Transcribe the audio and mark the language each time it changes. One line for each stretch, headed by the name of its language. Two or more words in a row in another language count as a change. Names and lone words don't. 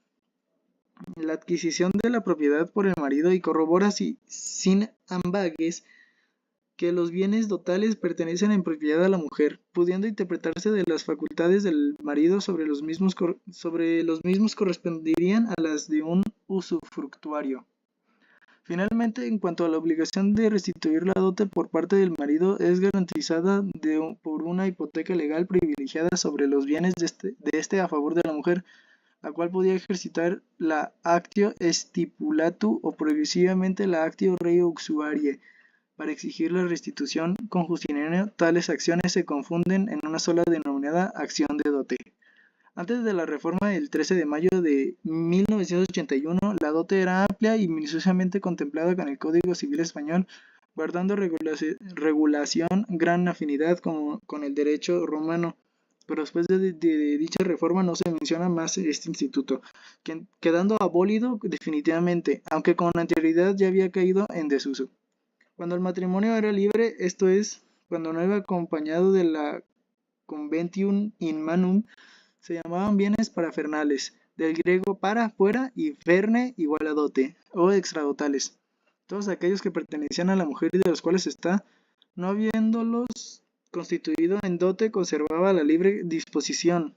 Spanish: La adquisición de la propiedad por el marido y corrobora sin ambages que los bienes dotales pertenecen en propiedad a la mujer, pudiendo interpretarse de las facultades del marido sobre los mismos corresponderían a las de un usufructuario. Finalmente, en cuanto a la obligación de restituir la dote por parte del marido, es garantizada por una hipoteca legal privilegiada sobre los bienes de este a favor de la mujer, la cual podía ejercitar la
Latin: actio stipulatu
Spanish: o progresivamente la
Latin: actio rei uxuarie
Spanish: para exigir la restitución. Con Justiniano, tales acciones se confunden en una sola denominada acción de dote. Antes de la reforma del 13 de mayo de 1981, la dote era amplia y minuciosamente contemplada con el Código Civil Español, guardando regulación gran afinidad con el derecho romano. Pero después de dicha reforma no se menciona más este instituto, quedando abolido definitivamente, aunque con anterioridad ya había caído en desuso. Cuando el matrimonio era libre, esto es, cuando no iba acompañado de la
Latin: conventium in manum,
Spanish: se llamaban bienes parafernales, del griego para, fuera, y ferne, igual a dote, o extradotales. Todos aquellos que pertenecían a la mujer y de los cuales ésta, no habiéndolos constituido en dote, conservaba la libre disposición.